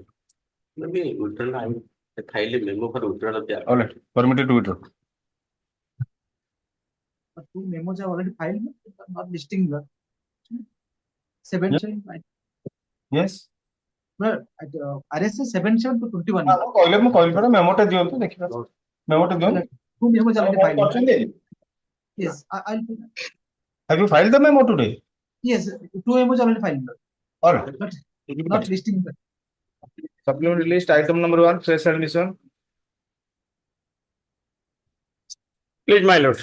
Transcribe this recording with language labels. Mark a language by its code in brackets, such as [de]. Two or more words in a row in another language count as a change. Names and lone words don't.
[en] Maybe withdrawal, I mean, the file a memo for withdrawal of the. All right, permitted to withdraw. But two memos are already filed, but not listing the. 77. Yes. But RSA 7721. [or] ମୁଁ କହିଲି ପରା ମେମୋଟା ଦିଅନ୍ତୁ ଦେଖିବା ମେମୋଟା ଦିଅନ୍ତୁ [en] Two memos already filed. [or] କରିଛନ୍ତି [en] Yes, I'll. have you filed the memo today? Yes, two memos already filed. All right, But not listing. supplementary list item number 1 fresh admission. Please, my lord.